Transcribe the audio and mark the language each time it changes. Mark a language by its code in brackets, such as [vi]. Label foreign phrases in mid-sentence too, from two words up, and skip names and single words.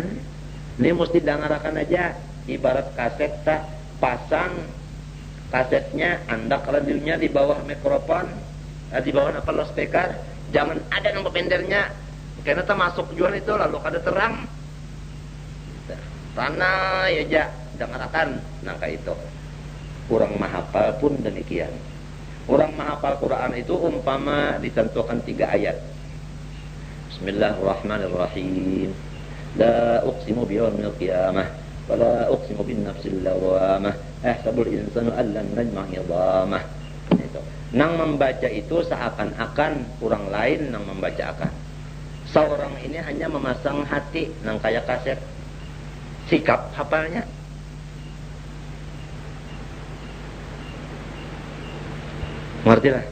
[bjn] Ini mesti dengarakan aja. Ibarat kaset tak pasang kasetnya, andak radionya di bawah mikrofon, di bawah loudspeaker, jangan ada nomor pendernya, karena termasuk jual itu lalu kada terang, tanah ya dengarkan, nangka itu kurang mahapal pun demikian. Orang menghafal Quran itu umpama ditentukan 3 ayat. [ar] بسم الله الرحمن الرحيم. لا أقسم بيوم القيامة ولا أقسم بالنفس اللوامة. أيحسب الإنسان ألن نجمع عظامه. Itu. [bjn] Nang membaca itu seakan-akan orang lain nang membaca akan. Seorang ini hanya memasang hati nang kayak kaset. Sikap hafalnya. Ngerti lah.